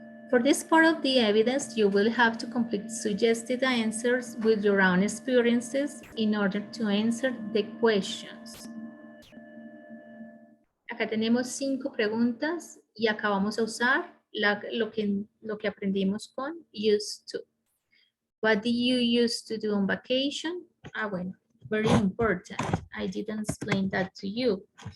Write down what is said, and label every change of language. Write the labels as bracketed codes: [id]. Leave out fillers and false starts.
[en] For this part of the evidence, you will have to complete suggested answers with your own experiences in order to answer the questions. [es] Acá tenemos 5 preguntas y acá vamos a usar lo que aprendimos con used to. [en] What did you used to do on vacation? [es] Ah, bueno, [en] very important. I didn't explain that to you.